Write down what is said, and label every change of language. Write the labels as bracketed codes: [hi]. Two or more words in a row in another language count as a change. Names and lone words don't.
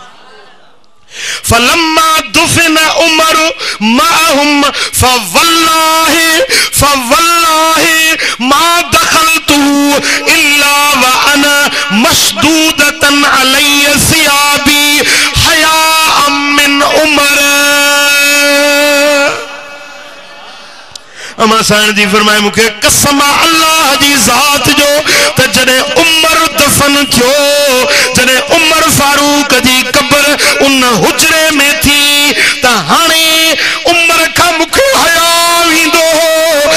[ar] فلما دفن عمر معهم فوالله ما دخلت إلا وأنا مشدودة علي ثيابي حياء من عمر. [sd] अम्मा साईं जी फरमाए मूंखे कसम अल्लाह जी ज़ात जो त जॾहिं उमर दफन थियो जॾहिं उमर फारूक जी क़बर उन हुजरे में थी त हाणे उमर खां मूंखे हया वेंदो हो